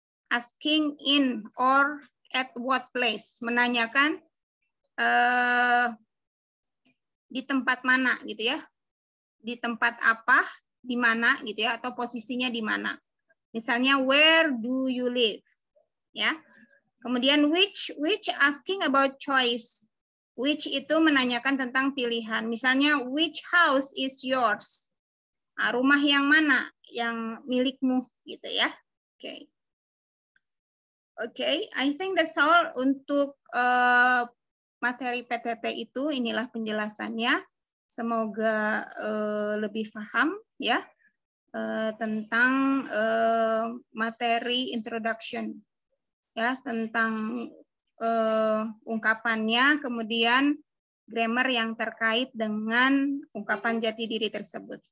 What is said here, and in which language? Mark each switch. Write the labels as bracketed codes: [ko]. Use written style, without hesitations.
[en] Asking in or at what place, [id] menanyakan di tempat mana gitu ya. Di tempat apa, di mana gitu ya, atau posisinya di mana. Misalnya [en] where do you live? Ya. [id] Kemudian [en] which asking about choice. [id] Which itu menanyakan tentang pilihan. Misalnya [en] which house is yours? [id] Rumah yang mana yang milikmu gitu ya. [en] Oke, I think that's all [id] untuk materi PTT itu. Inilah penjelasannya. Semoga lebih paham ya tentang materi introduction ya, tentang ungkapannya, kemudian grammar yang terkait dengan ungkapan jati diri tersebut.